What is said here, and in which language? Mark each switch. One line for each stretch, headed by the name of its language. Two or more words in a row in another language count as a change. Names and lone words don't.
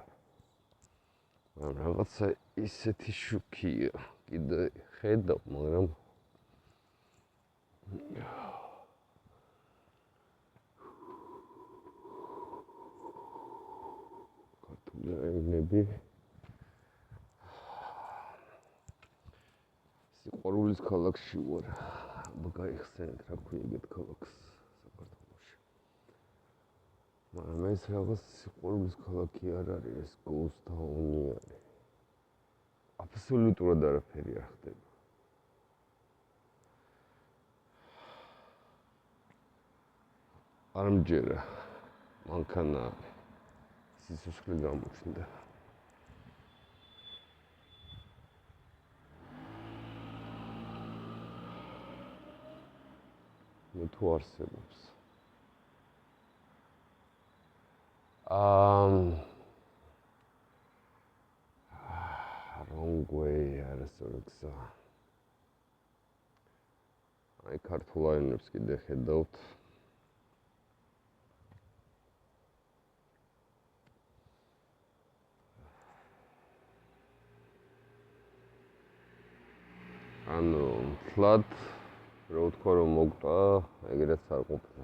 Georgian: მაგრამ რაღაცა ისეთი შუქია, კიდე ხედავ, მაგრამ ქართული აივნები სიყვარულის ქალაქში ვარ. გაიხსენეთ რა ქვია ეგეთ ქალაქს საქართველოში. მაგრამ ეს რაღაც სიყვარულის ქალაქი არ არის, ეს
English: ghost town-
Georgian: ი არის. აბსოლუტურად არაფერი არ ხდება. არ მჯერა, მანქანა სიცოცხლე გამოჩნდა. მე თუ არსებობს.
English: wrong way,
Georgian: არასწორი გზა. აი ქართულ აივნებს კიდე ხედავთ. ანუ თლად რო ვთქვა რომ მოგტვა, ეგრეც არ ყოფილა.